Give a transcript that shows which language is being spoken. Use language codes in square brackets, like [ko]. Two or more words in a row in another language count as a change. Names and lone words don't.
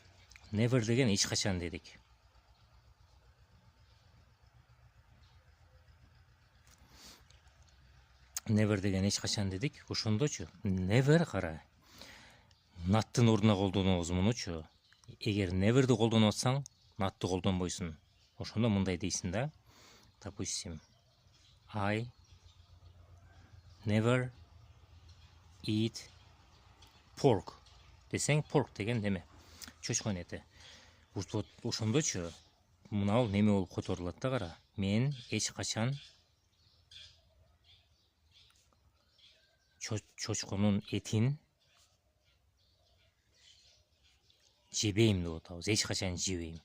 [ky] Never деген эч качан дедик. Never деген эч качан дедик. Ошондочу never кара. Not'тын ордуна колдонобуз мунучу. Эгер never'ди колдонуп атсаң, not'ты колдонбойсуң. Ошондо мындай дейсиң да. Допустим, [en] I never eat pork [ky] десең, pork деген неме? Чочконун эти. Ошондочу мына неме болуп которулат да, кара. Мен эч качан чочконун этин жебейм деп атабыз, эч качан жебейм.